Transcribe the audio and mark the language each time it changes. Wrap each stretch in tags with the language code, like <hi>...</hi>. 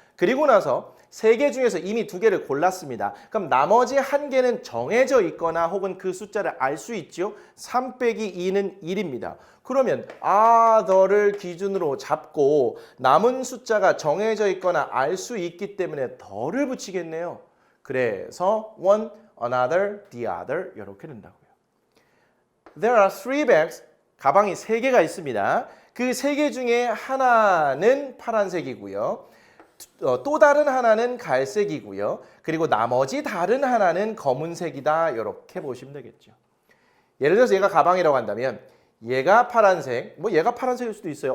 <ko>그리고 나서 3개 중에서 이미 2개를 골랐습니다. 그럼 나머지 1개는 정해져 있거나 혹은 그 숫자를 알 수 있죠. 3 빼기 2는 1입니다. 그러면 other를 기준으로 잡고 남은 숫자가 정해져 있거나 알 수 있기 때문에 더를 붙이겠네요. 그래서 one, another, the other 이렇게 된다고요.</ko> <en>There are 3 bags.</en> <ko>가방이 3개가 있습니다. 그 3개 중에 하나는 파란색이고요. 또 다른 하나는 갈색이고요. 그리고 나머지 다른 하나는 검은색이다. 이렇게 보시면 되겠죠. 예를 들어서 얘가 가방이라고 한다면 얘가 파란색, 얘가 파란색일 수도 있어요.</ko>